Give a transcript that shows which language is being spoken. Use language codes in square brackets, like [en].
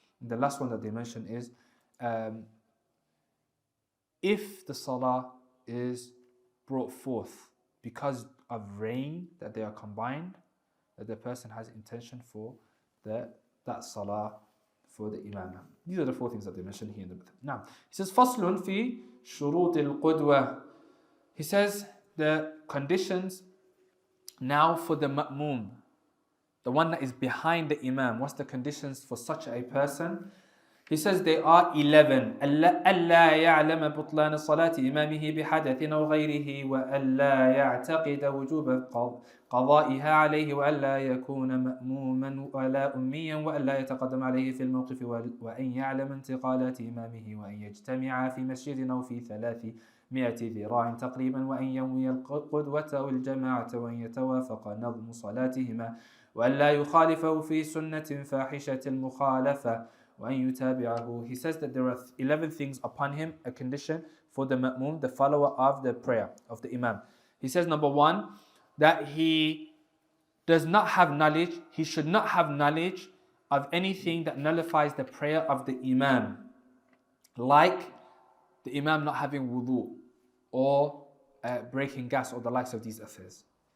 [en] And the last one that they mention is if the salah is brought forth because of rain, that they are combined, that the person has intention for that salah for the Imam. These are the 4 things that they mention here in the book. Now, he says, [ar] فَصْلٌ فِي شُرُوطِ الْقُدْوَةِ. [en] He says the conditions now for the ma'mum, the one that is behind the Imam. What's the conditions for such a person? He says they are 11. [ar] أَلَّا يَعْلَمَ بُطْلَانَ صَلَاةِ إِمَامِهِ بِحَدَثٍ أَوْ غَيْرِهِ وَأَلَّا يَعْتَقِدَ وُجُوبَ قَضَائِهَا عَلَيْهِ وَأَلَّا يَكُونَ مَأْمُومًا وَلَا أُمِّيًّا وَأَلَّا يَتَقَدَّمَ عَلَيْهِ فِي الْمَوْقِفِ وَأَنْ يَعْلَمَ انْتِقَالَاتِ إِمَامِهِ وَأَنْ يَجْتَمِعَ فِي مسجد أو في 300 ذراع تقريبا وأن ينوي القدوة والجماعة وأن يتوافق نظم صلاتهما وألا يخالفه في سنة فاحشة المخالفة وأن يتابعه. [en] He says that there are 11 things upon him, a condition for the ma'mum, the follower of the prayer of the Imam. He says number 1, that he does not have knowledge, he should not have knowledge of anything that nullifies the prayer of the Imam, like the Imam not having wudu or breaking gas or the likes of these affairs.